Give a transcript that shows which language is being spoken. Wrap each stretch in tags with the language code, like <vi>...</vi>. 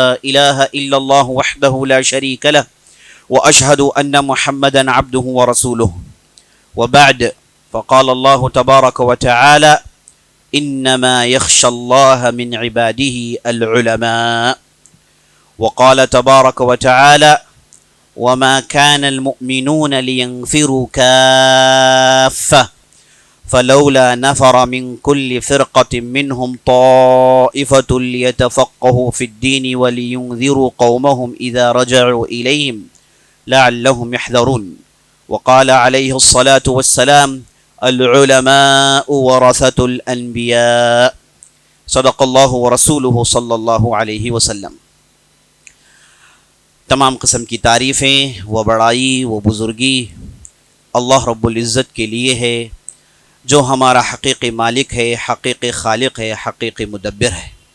<ar>इलाहा इल्लल्लाहु वहदहु ला शरीक लहु व अशहदु अन्न मुहम्मदन अब्दुहु व रसूलुहु व बअद فقال الله تبارك وتعالى إنما يخشى الله من عباده العلماء. وقال تبارك وتعالى وما كان المؤمنون لينفروا كافة فلولا نفر من كل فرقة منهم طائفة ليتفقهوا في الدين ولينذروا قومهم إذا رجعوا إليهم لعلهم يحذرون. وقال عليه الصلاة والسلام العلماء ورثة الأنبياء. صدق الله ورسوله صلی اللہ علیہ وسلم.</ar> <ur>تمام قسم کی تعریفیں و بڑائی و بزرگی اللہ رب العزت کے لیے ہے، جو ہمارا حقیقی مالک ہے، حقیقی خالق ہے، حقیقی مدبر ہے.</ur>